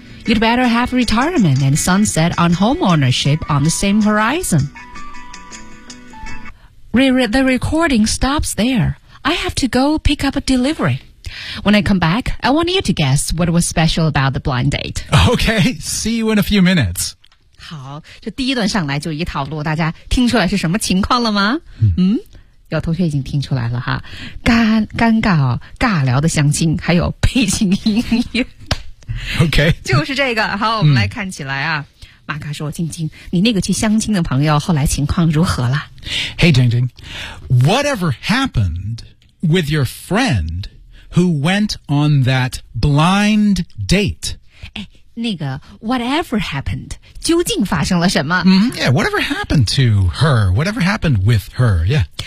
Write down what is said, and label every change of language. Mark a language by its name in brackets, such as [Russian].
[English] You'd better have retirement and sunset on home ownership on the same horizon. The recording stops there. I have to go pick up a delivery. When I come back, I want you to guess what was special about the blind date. Okay, see you in a few minutes. [Chinese] 好，这第一段上来就一套路，大家听出来是什么情况了吗？有同学已经听出来了哈，尴尬啊，尬聊的相亲，还有背景音乐。 [English] OK， [Chinese] 就是这个。好，我们来看起来啊，马卡说：“晶晶，你那个去相亲的朋友后来情况如何了 [English] ？”Hey， 晶晶 ，Whatever happened with your friend who went on that blind date？ [Chinese] 哎，那个 Whatever happened， 究竟发生了什么、 [English] Yeah， Whatever happened to her？ Whatever happened with her？ Yeah，